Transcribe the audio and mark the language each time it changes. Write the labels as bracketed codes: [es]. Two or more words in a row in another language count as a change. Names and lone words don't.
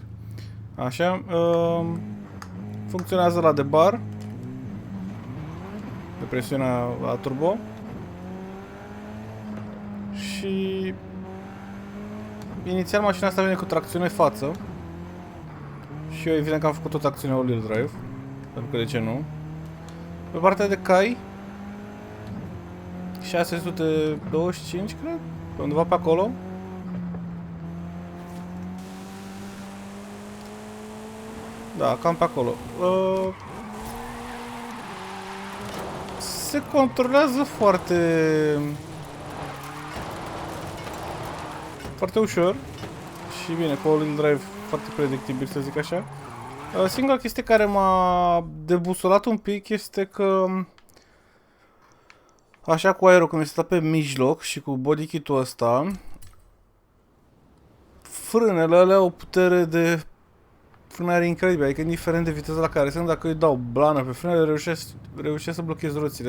[ro] Așa, funcționează la debar, de presiunea la turbo. Și inițial mașina asta vine cu tracțiune față. Și eu evident că am făcut o tracțiune [en] all-wheel drive, [ro] pentru că de ce nu. Pe partea de cai 625, cred, undeva pe acolo. Da, cam pe acolo. Se controlează foarte ușor și bine, cu [en] all-wheel drive [ro] foarte predictibil, să zic așa. Singura chestie care m-a debusolat un pic este că așa cu aero, cum este pe mijloc și cu [en] body kit- [ro] ul ăsta, frânele alea au o putere de frânare incredibilă, adică indiferent de viteza la care sunt, dacă îi dau blană pe frânele, reușesc să blochez roțile.